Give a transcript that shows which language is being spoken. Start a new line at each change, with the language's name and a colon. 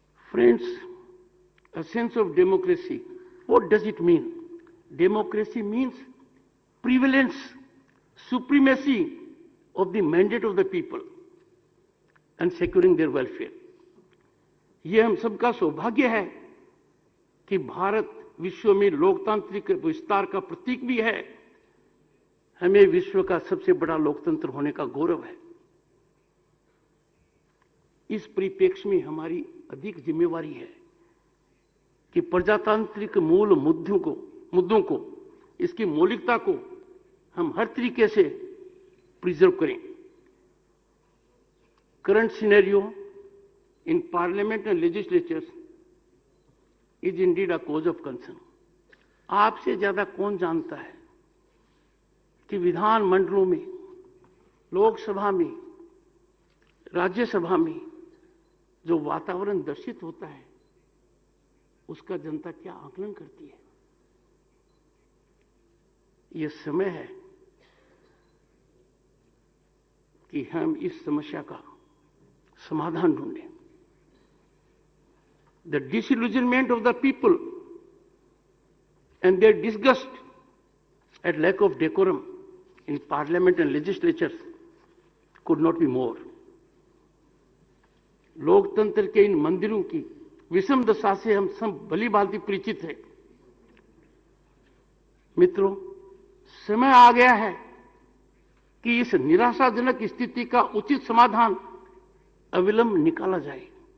English: Friends, a sense of democracy, what does it mean? Democracy means prevalence, supremacy of the mandate of the people and securing their welfare.
Hindi: ये हम सबका सौभाग्य है कि भारत विश्व में लोकतांत्रिक विस्तार का प्रतीक भी है। हमें विश्व का सबसे बड़ा लोकतंत्र होने का गौरव है। इस परिप्रेक्ष्य में हमारी अधिक जिम्मेवारी है कि प्रजातांत्रिक मूल मुद्दों को, इसकी मौलिकता को हम हर तरीके से प्रिजर्व करें।
English: Current scenario in parliament and legislatures is indeed a cause of concern.
Hindi: आपसे ज्यादा कौन जानता है कि विधान मंडलों में, लोकसभा में, राज्यसभा में जो वातावरण दर्शित होता है, उसका जनता क्या आकलन करती है? यह समय है कि हम इस समस्या का समाधान ढूंढें।
English: The disillusionment of the people and their disgust at lack of decorum in parliament and legislatures could not be more.
Hindi: लोकतंत्र के इन मंदिरों की विषम दशा से हम सब भली भांति परिचित हैं। मित्रों, समय आ गया है कि इस निराशाजनक स्थिति का उचित समाधान अविलंब निकाला जाए।